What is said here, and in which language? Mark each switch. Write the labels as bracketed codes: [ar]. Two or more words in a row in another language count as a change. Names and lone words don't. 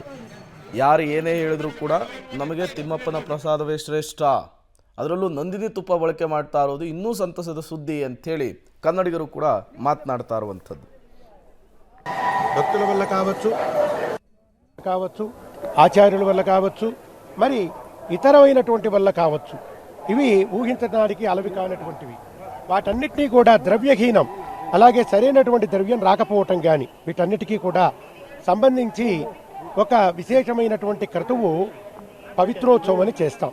[kn] ಯಾರು ಏನೇ ಹೇಳಿದ್ರು ಕೂಡ ನಮಗೆ ತಿಮ್ಮಪ್ಪನ ಪ್ರಸಾದವೇ ಶ್ರೇಷ್ಠ, ಅದರಲ್ಲೂ ನಂದಿನಿ ತುಪ್ಪ ಬಳಕೆ ಮಾಡ್ತಾ ಇರೋದು ಇನ್ನೂ ಸಂತಸದ ಸುದ್ದಿ ಅಂಥೇಳಿ [te] కన్నడిగరు కూడా మాట్లాడతారు అంతది. భక్తుల వల్ల కావచ్చు ఆచార్యుల వల్ల కావచ్చు మరి ఇతరమైనటువంటి వల్ల కావచ్చు, ఇవి ఊహించడానికి అలవి కానటువంటివి. వాటన్నిటినీ కూడా ద్రవ్యహీనం, అలాగే సరైనటువంటి ద్రవ్యం రాకపోవటం కానీ వీటన్నిటికీ కూడా సంబంధించి ఒక విశేషమైనటువంటి క్రతువు పవిత్రోత్సవం అని చేస్తాం.